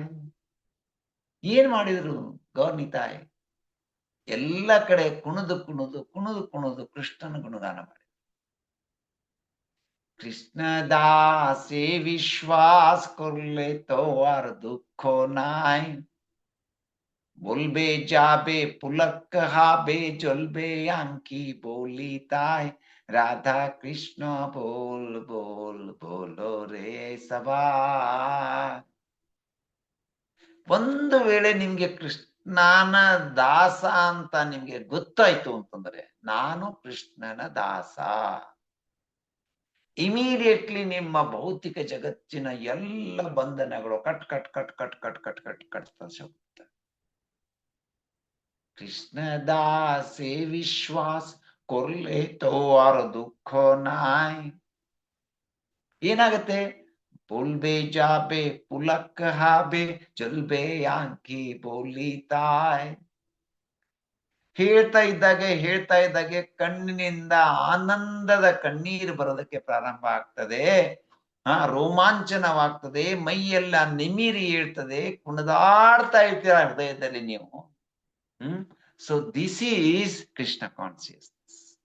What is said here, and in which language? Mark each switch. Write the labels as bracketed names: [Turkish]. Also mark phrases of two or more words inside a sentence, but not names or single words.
[Kannada] ಏನ್ ಮಾಡಿದ್ರು ಗೌರ್ನಿತಾಯ್? ಎಲ್ಲ ಕಡೆ ಕುಣಿದು ಕುಣಿದು ಕುಣಿದು ಕುಣಿದು ಕೃಷ್ಣನ ಗುಣಗಾನ ಮಾಡಿ. [Bangla] কৃষ্ণ দাসে বিশ্বাস করলে তো আর দুঃখ নাই, বলবে যাবে পুলক হবে ঝরবে আঁখি বলি তাই, রাধা কৃষ্ণ বল বল বলো রে সভা. [Kannada] ಒಂದು ವೇಳೆ ನಿಮ್ಗೆ ಕೃಷ್ಣನ ದಾಸ ಅಂತ ನಿಮ್ಗೆ ಗೊತ್ತಾಯ್ತು ಅಂತಂದ್ರೆ, ನಾನು ಕೃಷ್ಣನ ದಾಸ, ಇಮಿಡಿಯೇಟ್ಲಿ ನಿಮ್ಮ ಭೌತಿಕ ಜಗತ್ತಿನ ಎಲ್ಲ ಬಂಧನಗಳು [English] cut cut cut cut cut cut cut [Kannada] ಕಟ್ತಾ ಹೋಗುತ್ತೆ. [Bangla] কৃষ্ণ দাসে বিশ্বাস করলে তোর দুঃখ নাই. [Kannada] ಏನಾಗತ್ತೆ? [Bangla] বলবে যাবে পুলক হবে ঝরবে আঁখি বলি তাই. [Kannada] ಹೇಳ್ತಾ ಇದ್ದಾಗೆ ಕಣ್ಣಿನಿಂದ ಆನಂದದ ಕಣ್ಣೀರು ಬರೋದಕ್ಕೆ ಪ್ರಾರಂಭ ಆಗ್ತದೆ. ರೋಮಾಂಚನವಾಗ್ತದೆ, ಮೈಯೆಲ್ಲ ನಿಮಿರಿ ಹೇಳ್ತದೆ, ಕುಣಿದಾಡ್ತಾ ಇರ್ತೀರ ಹೃದಯದಲ್ಲಿ ನೀವು. [English] so this is Krishna consciousness.